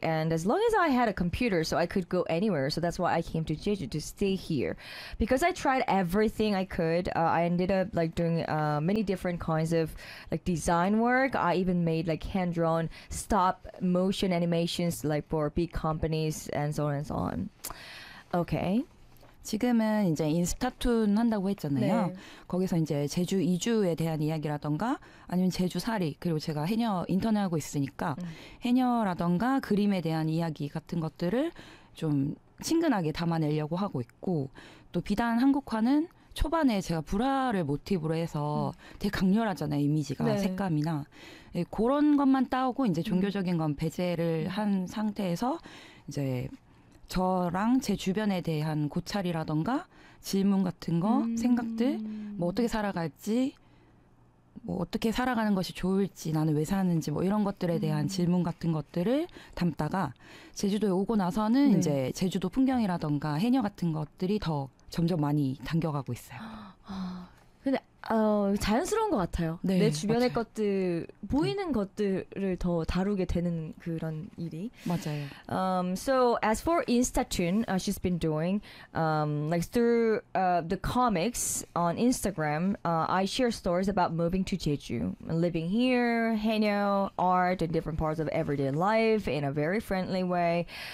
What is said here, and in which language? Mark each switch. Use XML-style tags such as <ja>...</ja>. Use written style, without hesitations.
<en>And as long as I had a computer, so I could go anywhere. So that's why I came to Jeju to stay here, because I tried everything I could. I ended up like doing many different kinds of like design work. I even made like hand-drawn stop motion animations like for big companies and so on and so on. Okay.</en> <ko>지금은 이제 인스타툰 한다고 했잖아요. 네. 거기서 이제 제주 이주에 대한 이야기라던가 아니면 제주 살이 그리고 제가 해녀 인턴을 하고 있으니까 해녀라던가 그림에 대한 이야기 같은 것들을 좀 친근하게 담아내려고 하고 있고 또 비단 한국화는 초반에 제가 불화를 모티브로 해서 되게 강렬하잖아요. 이미지가 네. 색감이나 네, 그런 것만 따오고 이제 종교적인 건 배제를 한 상태에서 이제 저랑 제 주변에 대한 고찰이라던가 질문 같은 거, 생각들, 뭐 어떻게 살아갈지, 뭐 어떻게 살아가는 것이 좋을지, 나는 왜 사는지 뭐 이런 것들에 대한 질문 같은 것들을 담다가 제주도에 오고 나서는 네. 이제 제주도 풍경이라던가 해녀 같은 것들이 더 점점 많이 담겨가고 있어요. 근데 자연스러운 것 같아요. 네, 내 주변의 맞아요. 것들, 보이는 것들을 더 다루게 되는 그런 일이. 맞아요.</ko> <en>So as for Instatoon, she's been doing like through the comics on Instagram, I share stories about moving to Jeju, living here, haenyeo, art, and different parts of everyday life in a very friendly way.</en>